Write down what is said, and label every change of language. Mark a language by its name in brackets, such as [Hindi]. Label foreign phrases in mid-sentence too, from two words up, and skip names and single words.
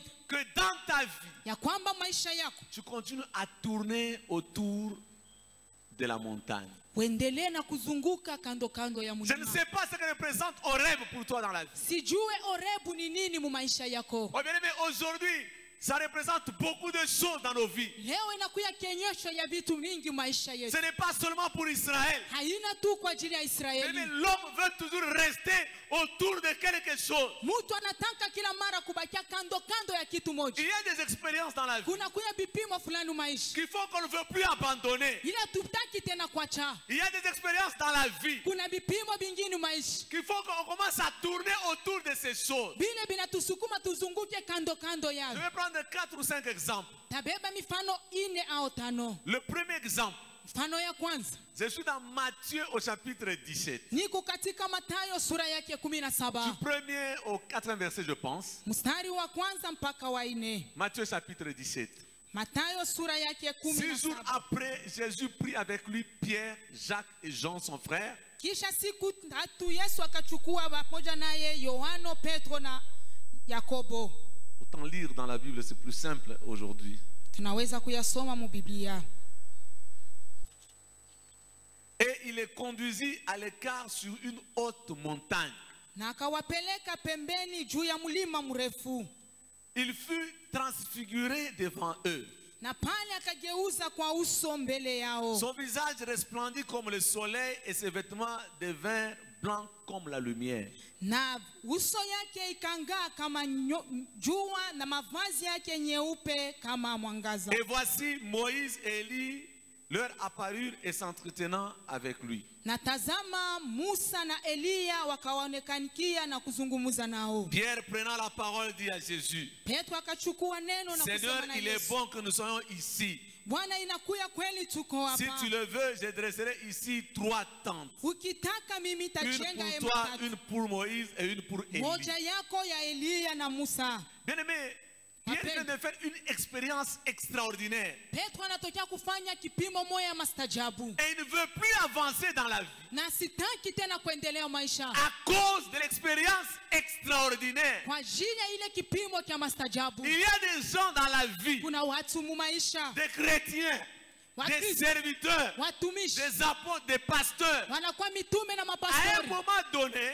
[French] Que dans ta vie. [Swahili] Ya kwamba maisha yako. [French] Tu continues à tourner autour de la montagne. [Swahili] Uendelee na kuzunguka kando ya [French] Je ne [Swahili] mulima. [French] sais pas ce que représente Horeb pour toi dans la vie. [Swahili] Sijue Horebu ni nini mu maisha yako. [French] Oh bien aimé, aujourd'hui, ça représente beaucoup de choses dans nos vies. [Swahili] leo inakuya kionyesho ya vitu mingi maisha [French] Ce [Swahili] yetu. [French] n'est pas seulement pour Israël. [Swahili] Haina tu kwa ajili ya [French] Mais [Swahili] Israeli. [French] l'homme veut toujours rester autour de quelque chose. [Swahili] Mtu anataka kila mara kubakia kando kando ya kitu [French] Il [Swahili] moja. [French] y a des expériences dans la vie [Swahili] Kuna kuya vipimo fulani maisha. [French] qui font qu'on ne veut plus abandonner. [Swahili] Ila tutaki tena kuacha. [French] Il y a des expériences dans la vie [Swahili] Kuna vipimo vingine maisha. [French] qui font qu'on commence à tourner autour de ces choses. [Swahili] Bile binatusukuma tuzunguke kando kando [French] Je [Swahili] yao. [French] vais prendre 4 ou 5 exemples. [Swahili] Tabeba mifano 4 au 5. [French] Le premier exemple, [Swahili] Mfano ya kwanza. [French] je suis dans Matthieu au chapitre 17. [Swahili] Niko katika Mathayo sura yake [French] Du [Swahili] 17. [French] 1er au 4e verset, je pense. [Swahili] Mstari wa kwanza mpaka wa 4. [French] Matthieu chapitre 17. [Swahili] Mathayo sura yake [French] 6 jours [Swahili] 17. [French] après, Jésus prit avec lui Pierre, Jacques et Jean, son frère, [Swahili] Kisha siku tatu Yesu akachukua pamoja naye Yohano, Petro na Yakobo. [French] Autant lire dans la Bible, c'est plus simple aujourd'hui. [Swahili] Tunaweza kuyasoma mu Biblia. [French] Et il les conduisit à l'écart sur une haute montagne. [Swahili] Na akawapeleka pembeni juu ya mlima mrefu. [French] Il fut transfiguré devant eux. [Swahili] Na pale akageuza kwa uso mbele yao. [French] Son visage resplendit comme le soleil et ses vêtements devinrent blancs comme la lumière. [Swahili] Na uso yake ikangaa kama jua na mavazi yake nyeupe kama mwangaza. [French] Et voici Moïse et Élie leur apparurent et s'entretenant avec lui. [Swahili] Na tazama Musa na Eliya wakaonekanikia na kuzungumza nao. [French] Pierre, prenant la parole, dit à Jésus, [Swahili] Petro akachukua neno na [French] Seigneur, [Swahili] kusema na [French] il est [Swahili] Yesu. [French] bon que nous soyons ici. [Swahili] Bwana inakuya kweli tuko [French] Si [Swahili] hapa. [French] tu le veux, je dresserai ici 3 tentes. [Swahili] Ukitaka mimi [French] Une [Swahili] tajenga [French] pour [Swahili] hema [French] toi, [Swahili] tatu. [French] une pour Moïse et une pour Élie. [Swahili] Moja yako ya Eliya na Musa. [French] Bien-aimé, Pierre vient de faire une expérience extraordinaire. [Swahili] Petro anatokea kufanya kipimo moja mastajabu. [French] Et il ne veut plus avancer dans la vie. [Swahili] Na sitaki tena kuendelea maisha. [French] À cause de l'expérience extraordinaire. [Swahili] Kwa ajili ya ile kipimo cha mastajabu. [French] Il y a des gens dans la vie, [Swahili] Kuna watu mu maisha. [French] des chrétiens, des [Swahili] Wakristo, [French] serviteurs, [Swahili] watumishi. [French] des apôtres, des pasteurs. [Swahili] Wanakuwa mitume na [French] À un [Swahili] mapastori. [French] moment donné,